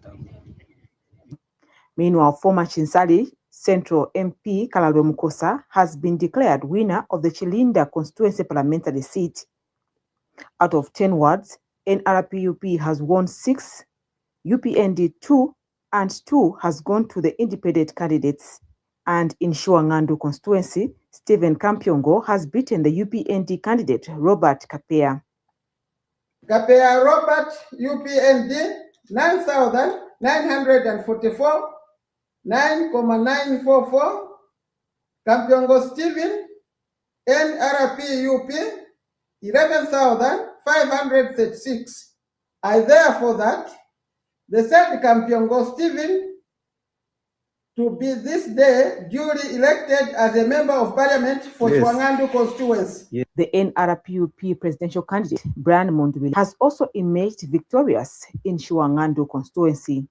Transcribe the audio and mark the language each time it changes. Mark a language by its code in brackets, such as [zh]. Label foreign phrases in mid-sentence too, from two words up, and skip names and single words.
[en] Meanwhile, former Chinsali Central MP Kalalwe Mukosa has been declared winner of the Chilinda constituency parliamentary seat. Out of 10 wards, NRPUP has won 6, UPND 2, and 2 has gone to the independent candidates. And in Shuangandu constituency, Stephen Kampyongo has beaten the UPND candidate Robert Kapea. Kapea Robert, UPND, 9,944, 9,944. Kampyongo Stephen, NRPUP, 11,536. I therefore that the said Kampyongo Stephen to be this day duly elected as a member of parliament for Shuangandu constituency. Yes. The NRPUP presidential candidate, Brian Mondwili, has also emerged victorious in Shuangandu constituency.